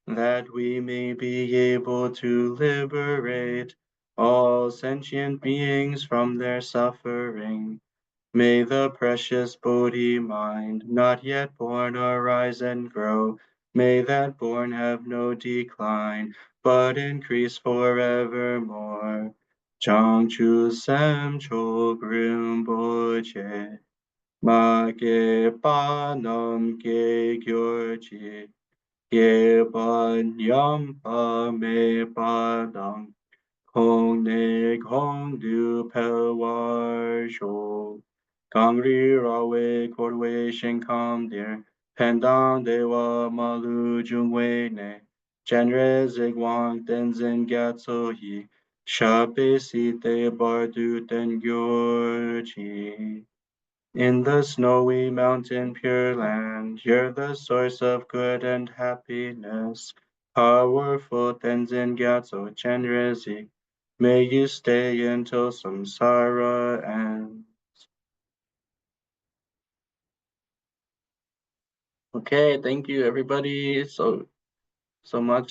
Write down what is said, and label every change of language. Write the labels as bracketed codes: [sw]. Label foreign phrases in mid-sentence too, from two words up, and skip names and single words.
[en] that we may be able to liberate all sentient beings from their suffering. May the precious Bodhi mind, not yet born, arise and grow. May that born have no decline, but increase forevermore. [bo] བྱང་ཆུབ་སེམས་མཆོག་རིན་པོ་ཆེ། མ་སྐྱེས་པ་རྣམས་སྐྱེས་གྱུར་ཅིག། སྐྱེས་པ་ཉམས་པ་མེད་པ་དང་། གོང་ནས་གོང་དུ་འཕེལ་བར་ཤོག. གངས་རི་ར་བས་བསྐོར་བའི་ཞིང་ཁམས་འདིར། ཕན་དང་བདེ་བ་མ་ལུས་འབྱུང་བའི་གནས། སྤྱན་རས་གཟིགས་དབང་བསྟན་འཛིན་རྒྱ་མཚོ་ཡི། ཞབས་པད་སྲིད་མཐའི་བར་དུ་བརྟན་གྱུར་ཅིག. [en] In the snowy mountain pure land, you're the source of good and happiness. Powerful Tenzin Gyatso Chenrezi, may you stay until samsara ends. Okay, thank you everybody so much.